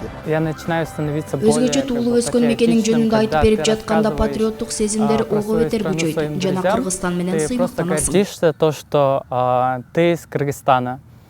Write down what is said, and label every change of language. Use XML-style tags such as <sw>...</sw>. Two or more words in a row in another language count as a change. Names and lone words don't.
<ru>Я начинаю становиться более</ru> <ky>Өзгөчө туулуп өскөн мекенин жөнүндө айтып берип жатканда патриоттук сезимдер ого бетер күчөйт жана Кыргызстан менен</ky> <ru>ты просто</ru> <ky>сыймыктанасың.</ky> <ru>гордишься то, что ты из Кыргызстана.</ru>